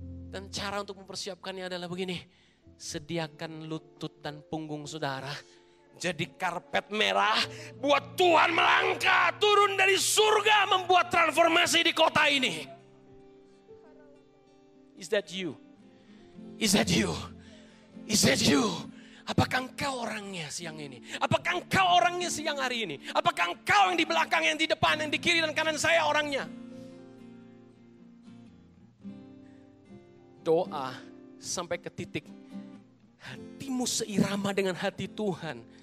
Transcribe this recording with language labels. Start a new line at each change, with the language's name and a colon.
Indonesian: Dan cara untuk mempersiapkannya adalah begini, sediakan lutut dan punggung saudara, jadi karpet merah buat Tuhan melangkah, turun dari surga membuat transformasi di kota ini.
English: Is that you? Is that you? Is that you?
Indonesian: Apakah engkau orangnya siang ini? Apakah engkau orangnya siang hari ini? Apakah engkau yang di belakang, yang di depan, yang di kiri dan kanan saya orangnya? Doa sampai ke titik hatimu seirama dengan hati Tuhan.